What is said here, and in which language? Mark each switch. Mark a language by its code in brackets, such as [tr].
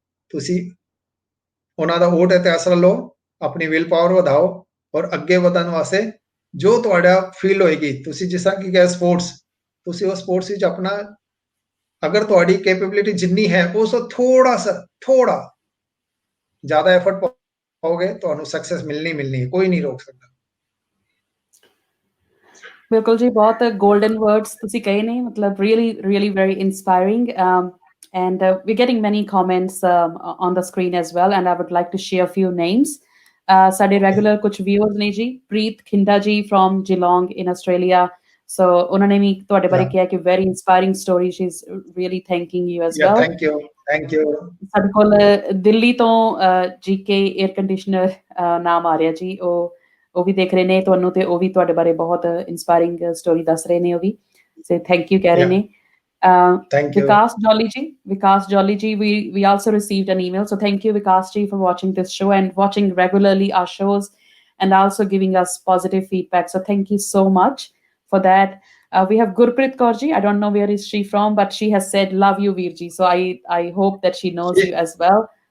[pa] ਤੁਸੀਂ ਉਹਨਾਂ ਦਾ ਓਟ ਤੇ ਆਸਰਾ ਲਓ, ਆਪਣੀ ਵਿਲ ਪਾਵਰ ਵਧਾਓ ਔਰ ਅੱਗੇ ਵਧਣ ਵਾਸਤੇ ਜੋ ਤੁਹਾਡਾ ਫੀਲ ਹੋਏਗੀ। ਤੁਸੀਂ ਜਿਸ ਤਰ੍ਹਾਂ ਕੀ ਕਿਹਾ ਸਪੋਰਟਸ, ਤੁਸੀਂ ਉਹ ਸਪੋਰਟਸ ਵਿੱਚ ਆਪਣਾ, ਅਗਰ ਤੁਹਾਡੀ ਕੈਪੇਬਿਲਿਟੀ ਜਿੰਨੀ ਹੈ ਉਸ ਤੋਂ ਥੋੜਾ ਜ਼ਿਆਦਾ ਐਫਰਟ ਪਾਓਗੇ, ਤੁਹਾਨੂੰ ਸਕਸੈਸ ਮਿਲਣੀ ਹੈ, ਕੋਈ ਨਹੀਂ ਰੋਕ ਸਕਦਾ। ਬਿਲਕੁਲ ਜੀ, ਬਹੁਤ [en] golden words [pa] ਤੁਸੀਂ ਕਹੇ ਨੇ, ਮਤਲਬ [en] really very inspiring, and we're getting many comments on the screen as well, and I would like to share a few names. [pa] ਸਾਡੇ ਰੈਗੂਲਰ ਕੁਝ viewers ਨੇ ਜੀ, ਪ੍ਰੀਤ ਖਿੰਦਾ ਜੀ from Geelong in Australia, so ਉਹਨਾਂ ਨੇ ਵੀ ਤੁਹਾਡੇ ਬਾਰੇ ਕਿਹਾ ਕਿ [en] very inspiring story, she's really thanking you as well. Thank you. [pa] ਸਾਡੇ ਕੋਲ ਦਿੱਲੀ ਤੋਂ GK 에ਅਰ ਕੰਡੀਸ਼ਨਰ ਨਾਮ ਆ ਰਿਹਾ ਜੀ, ਉਹ ਵੀ ਦੇਖ ਰਹੇ ਨੇ ਤੁਹਾਨੂੰ, ਤੇ ਉਹ ਵੀ ਤੁਹਾਡੇ ਬਾਰੇ ਬਹੁਤ ਇੰਸਪਾਇਰਿੰਗ ਸਟੋਰੀ ਦੱਸ ਰਹੇ ਨੇ, ਉਹ ਵੀ [en] say thank you [pa] ਕਹਿ ਰਹੇ ਨੇ। [en] Vikas Jolly ji, we also received an email, so thank you Vikas ji for watching this show and watching regularly our shows and also giving us positive feedback, so thank you so much for that. We have Gurpreet Kaur ji, I don't know where is she from, but she has said love you Veer ji, so I hope that she knows you as well.